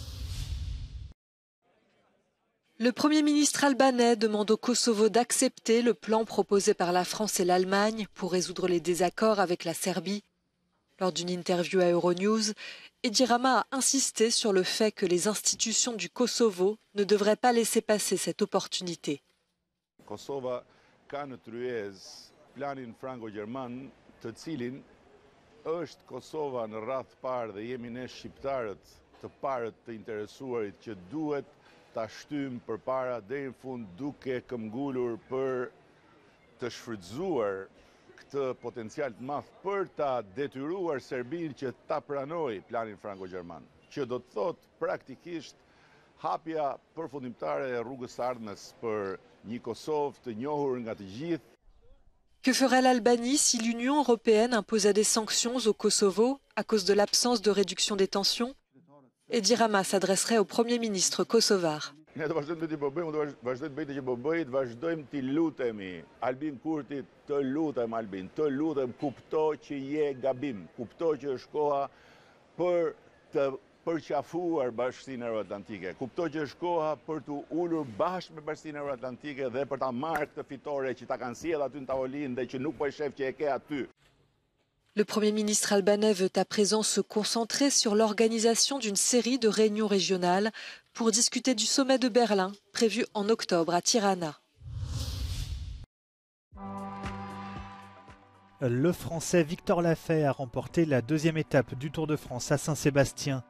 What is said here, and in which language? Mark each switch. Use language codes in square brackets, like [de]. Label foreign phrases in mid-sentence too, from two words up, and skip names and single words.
[fr] Le Premier ministre albanais demande au Kosovo d'accepter le plan proposé par la France et l'Allemagne pour résoudre les désaccords avec la Serbie. Lors d'une interview à Euronews, Edi Rama a insisté sur le fait que les institutions du Kosovo ne devraient pas laisser passer cette opportunité. [sq] Kosova ka në tryezë planin frango-gjerman, të cilin është Kosova në radhë parë dhe jemi ne shqiptarët të parët të interesuarit që duhet ta shtym përpara deri në fund duke këmbgulur për të shfrytzuar këtë potencial të madh për ta detyruar Serbinë që ta pranojë planin frango-gjerman, që do të thotë praktikisht hapja përfundimtare e rrugës së ardhmes për një Kosovë të njohur nga të gjithë. [fr] Que ferait l'Albanie si l'Union européenne imposait des sanctions au Kosovo à cause de l'absence de réduction des tensions? Edi Rama s'adresserait au Premier ministre kosovar. [sq] Ne do vazhdojmë të bëjmë, do vazhdojmë të bëjmë që po bëjmë, vazhdojmë të lutemi. Albin Kurti, të lutem Albin, të lutem, kupto që je gabim, kupto që është koha për të përqafuar Bashkinë Euro-Atlantike, kupto që është koha për të ulur bashkë me Bashkinë Euro-Atlantike dhe për ta marrë këtë fitore që ta kanë sjellë aty në tavolinë dhe që nuk po e shef që e ke aty. [fr] Le Premier ministre albanais veut à présent se concentrer sur l'organisation d'une série de réunions régionales pour discuter du sommet de Berlin, prévu en octobre à Tirana. Le Français Victor Lafay a remporté la deuxième étape du Tour de France à Saint-Sébastien.